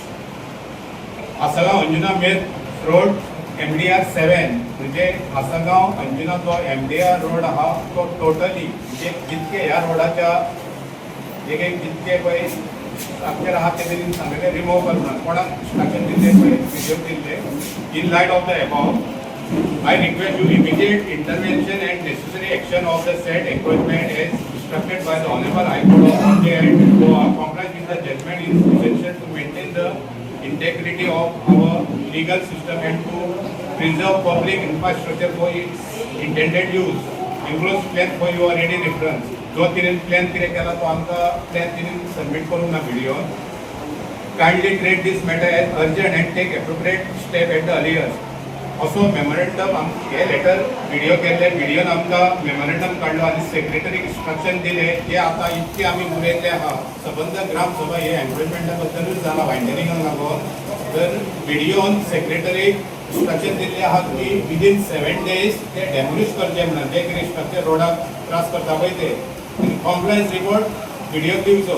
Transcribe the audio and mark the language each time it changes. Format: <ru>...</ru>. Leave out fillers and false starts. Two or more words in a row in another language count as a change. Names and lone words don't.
<kok>आसगांव अंजुना मेन रोड MDR 7 म्हणजे आसगांव अंजुना जो MDR रोड आहा तो टोटली म्हणजे जितके ह्या रोडाच्या एक जितके पळय स्ट्रक्चर आहा ते तेणी सांगले रिमूव करना कोणाक स्ट्रक्चर दिले पळय व्हिडिओ दिले.</kok> <en>in light of the above I request you immediate intervention and necessary action of the said encroachment as instructed by the Honorable High Court of India and Goa. Compliance with the judgment is essential to maintain the integrity of our legal system and to preserve public infrastructure for its intended use. Enclosed plan for your ready reference.</en> <kok>जो तिने प्लॅन कितें केला तो आमकां प्लॅन तिने सबमिट करूंक ना व्हिडिओ.</kok> <en>Kindly treat this matter as urgent and take appropriate step at the earliest.</en> <kok>असो मेमोरेंडम हे लेटर व्हिडिओ केल्ले व्हिडिओन आमकां मेमोरेंडम काडलो आनी सेक्रेटरीक इन्स्ट्रक्शन दिले जे आतां इतके आमी उलयल्ले आहा सबंद ग्रामसभा हे एनरोलमेंटा बद्दलूच जाला वायंडरिंगाक लागून. तर व्हिडिओन सेक्रेटरीक इन्स्ट्रक्शन दिल्ले आहा की</kok> <en>within 7 days</en> <kok>ते डेमोलिश करचे म्हणून जे कितें स्ट्रक्चर रोडाक त्रास करता पळय ते</kok> <en>compliance report</en> <kok>व्हिडिओ दिवचो.</kok>